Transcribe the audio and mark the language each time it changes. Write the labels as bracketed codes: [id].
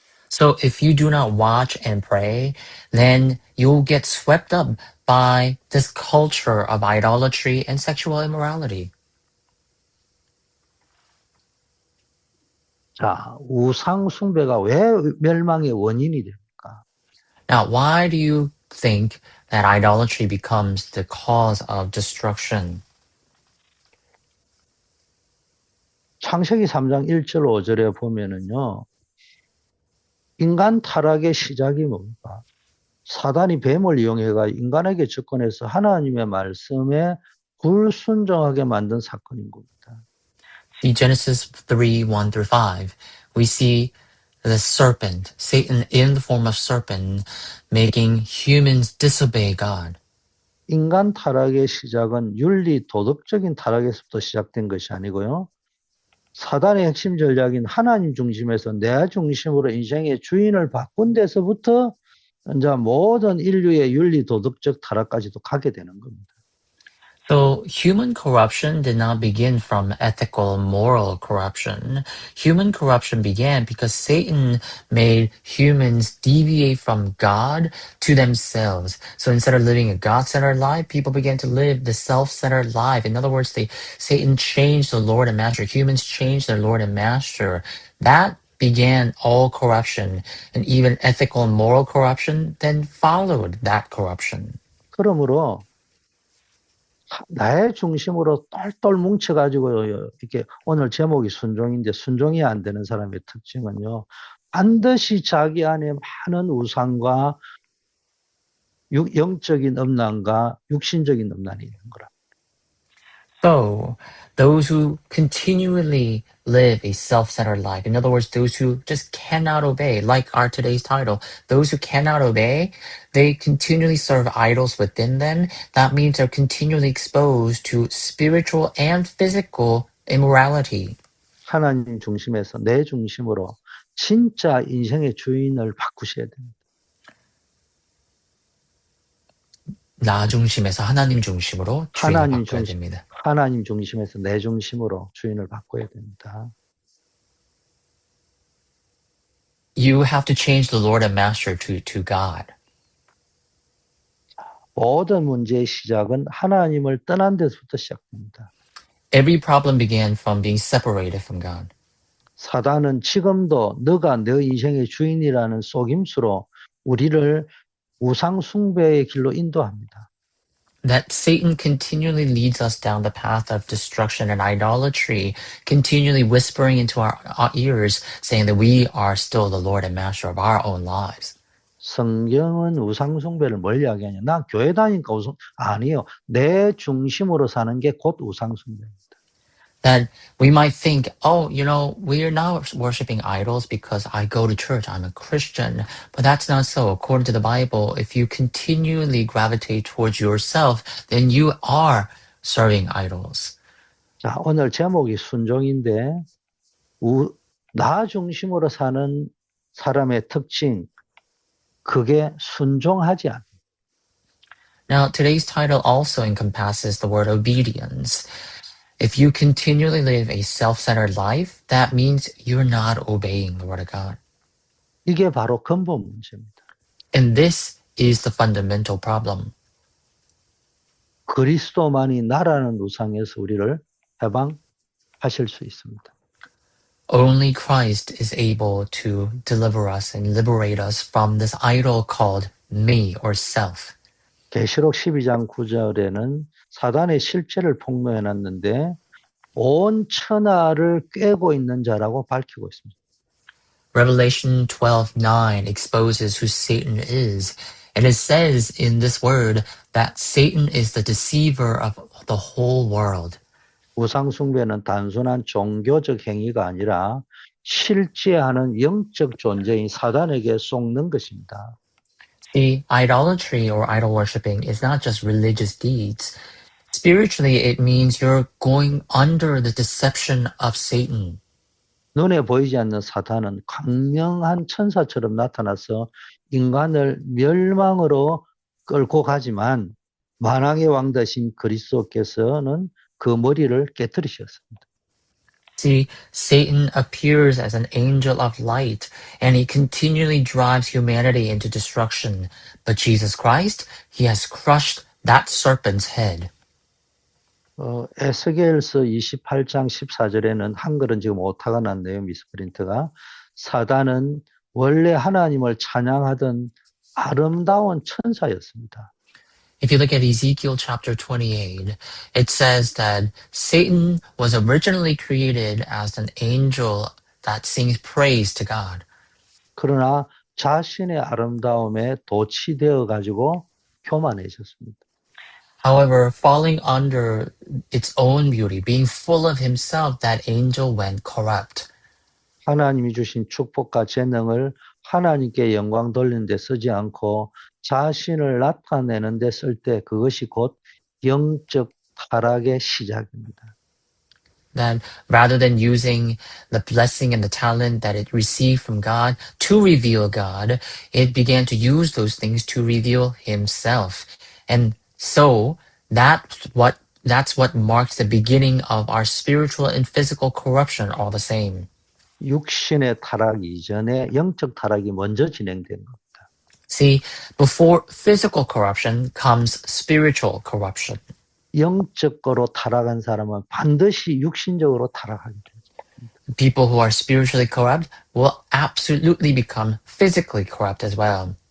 [en] So if you do not watch and pray, then you'll get swept up by this culture of idolatry and sexual immorality. [ko] 자, 우상 숭배가 왜 멸망의 원인이 됩니까? [en] Now, why do you think that idolatry becomes the cause of destruction? [ko] 창세기 3장 1절 5절에 보면은요. 인간 타락의 시작이 뭡니까? 사단이 뱀을 이용해가 인간에게 접근해서 하나님의 말씀에 불순종하게 만든 사건인 겁니다. [en] In Genesis 3, 1 through 5, we see the serpent, Satan in the form of serpent, making humans disobey God. [ko] 인간 타락의 시작은 윤리 도덕적인 타락에서부터 시작된 것이 아니고요. 사단의 핵심 전략인 하나님 중심에서 내 중심으로 인생의 주인을 바꾼 데서부터 이제 모든 인류의 윤리 도덕적 타락까지도 가게 되는 겁니다. [en] So human corruption did not begin from ethical, moral corruption. Human corruption began because Satan made humans deviate from God to themselves. So instead of living a God-centered life, people began to live the self-centered life. In other words, Satan changed the Lord and Master. Humans changed their Lord and Master. That began all corruption, and even ethical and moral corruption then followed that corruption. [ko] 그러므로 나의 중심으로 똘똘 뭉쳐가지고 이렇게 오늘 제목이 순종인데 순종이 안 되는 사람의 특징은요. 반드시 자기 안에 많은 우상과 영적인 음란과 육신적인 음란이 있는 거라. [en] So, those who continually live a self-centered life, in other words, those who just cannot obey, like our today's title, those who cannot obey, they continually serve idols within them. That means they're continually exposed to spiritual and physical immorality. [ko] 하나님 중심에서 내 중심으로 진짜 인생의 주인을 바꾸셔야 됩니다. 나 중심에서 하나님 중심으로 주인을 바꿔야 됩니다. 하나님 중심에서 내 중심으로 주인을 바꿔야 됩니다. [en] You have to change the Lord and Master to God. [ko] 모든 문제의 시작은 하나님을 떠난 데서부터 시작됩니다. [en] Every problem began from being separated from God. [ko] 사단은 지금도 너가 너 인생의 주인이라는 속임수로 우리를 우상 숭배의 길로 인도합니다. [en] That Satan continually leads us down the path of destruction and idolatry, continually whispering into our ears, saying that we are still the Lord and Master of our own lives. [ko] 성경은 우상 숭배를 뭘 이야기하냐? 나 교회 다니니까 아니요. 내 중심으로 사는 게 곧 우상 숭배입니다. [en] That we might think, oh, we are not worshiping idols because I go to church, I'm a Christian. But that's not so. According to the Bible, if you continually gravitate towards yourself, then you are serving idols. [ko] 자, 오늘 제목이 순종인데, 나 중심으로 사는 사람의 특징, 그게 순종하지 않아. [en] Now, today's title also encompasses the word obedience. If you continually live a self-centered life, that means you're not obeying the word of God. [ko] 이게 바로 근본 문제입니다. [en] And this is the fundamental problem. [ko] 그리스도만이 나라는 우상에서 우리를 해방하실 수 있습니다. [en] Only Christ is able to deliver us and liberate us from this idol called me or self. [ko] 계시록 12장 9절에는 사단의 실체를 폭로해놨는데 온 천하를 꿰고 있는 자라고 밝히고 있습니다. [en] Revelation 12:9 exposes who Satan is, and it says in this word that Satan is the deceiver of the whole world. [ko] 우상 숭배는 단순한 종교적 행위가 아니라 실제 하는 영적 존재인 사단에게 속는 것입니다. [en] See, idolatry or idol worshipping is not just religious deeds. Spiritually, it means you're going under the deception of Satan. [ko] 눈에 보이지 않는 사탄은 강력한 천사처럼 나타나서 인간을 멸망으로 끌고 가지만 만왕의 왕 되신 그리스도께서는 그 머리를 깨뜨리셨습니다. [en] See, Satan appears as an angel of light, and he continually drives humanity into destruction. But Jesus Christ, he has crushed that serpent's head. [ko] 에스겔서 28장 14절에는 한글은 지금 오타가 났네요. 미스프린트가. 사단은 원래 하나님을 찬양하던 아름다운 천사였습니다. [en] If you look at Ezekiel chapter 28, it says that Satan was originally created as an angel that sings praise to God. [ko] 그러나 자신의 아름다움에 도취되어 가지고 교만해졌습니다. [en] However, falling under its own beauty, being full of himself, that angel went corrupt. [ko] 하나님이 주신 축복과 재능을 하나님께 영광 돌리는 데 쓰지 않고 자신을 나타내는 데 쓸 때 그것이 곧 영적 타락의 시작입니다. [en] That rather than using the blessing and the talent that it received from God to reveal God, it began to use those things to reveal himself. And so that's what marks the beginning of our spiritual and physical corruption all the same. [ko] 육신의 타락 이전에 영적 타락이 먼저 진행된 겁니다. [en] See, before physical corruption comes spiritual corruption. [ko] 영적으로 타락한 사람은 반드시 육신적으로 타락하게 됩니다. [en] people who are spiritually corrupt will absolutely become physically corrupt as well.